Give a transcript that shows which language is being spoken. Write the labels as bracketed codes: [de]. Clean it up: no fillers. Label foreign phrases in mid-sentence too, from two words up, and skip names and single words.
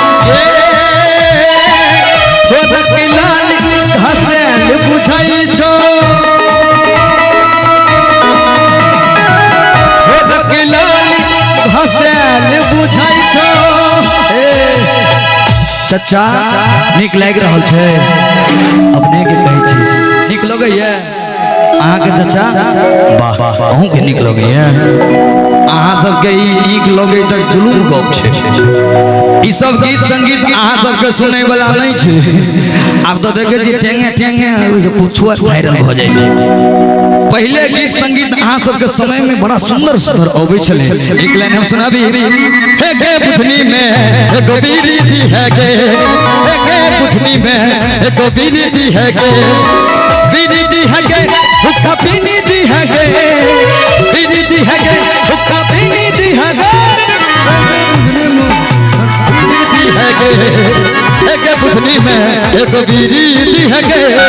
[mai] तोहर की लाल हसन बुझाई छो तोहर की लाल हसन बुझाई छो चचा निक लाग रहा है अपने के कहे छी निक लगे ये अहाँ के चचा वाह अहूँ के निक लगे ये अहाँ सबके ई निक लगे तक जुलूम गप छे ई सब गीत संगीत अहाँ सबके सुनै वाला नहीं छे आब तो देखे छी टेंगे टेंगे पुछुआ वायरल हो जाय छे पहले गीत संगीत अहाँ सबके समय में बड़ा सुंदर सुंदर आवे छले एक लाइन हम सुनाबी हे गे बुधनी में एगो बीरी दी है गे हे गे बुधनी में एगो बीरी दी है गे बीरी दी है गे हुक्का पीनी दी है गे बीरी दी है गे हुक्का पीनी दी है गे बीरी दी है गे हे गे बुधनी में एगो बीरी दी है गे